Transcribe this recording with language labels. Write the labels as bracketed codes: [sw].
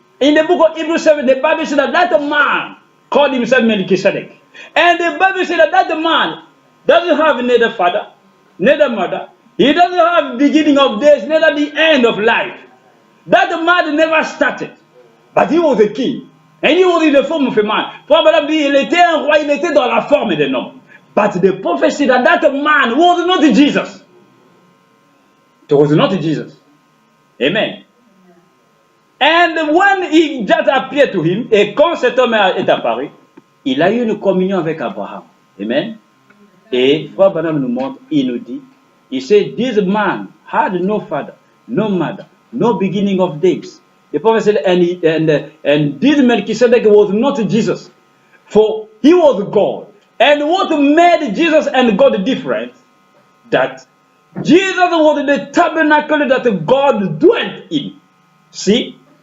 [en] In the book of Hebrews 7, the Bible said that man called himself Melchisedec. And the Bible said that man doesn't have neither father, neither mother. He doesn't have beginning of days, neither the end of life. That man never started. But he was a king. And he was in the form of a man. [fr] Probably il était un roi, il était dans la forme d'un homme. [en] But the prophecy that man was not Jesus. It was not Jesus. Amen. And when he just appeared to him, [fr] et quand cet homme est apparu, il a eu une communion avec Abraham. Amen. Et Frère Branham nous montre, il nous dit, [en] he said, this man had no father, no mother, no beginning of days. The prophet said, and this Melchizedek was not Jesus, for he was God. And what made Jesus and God different? That Jesus was the tabernacle that God dwelt in. See?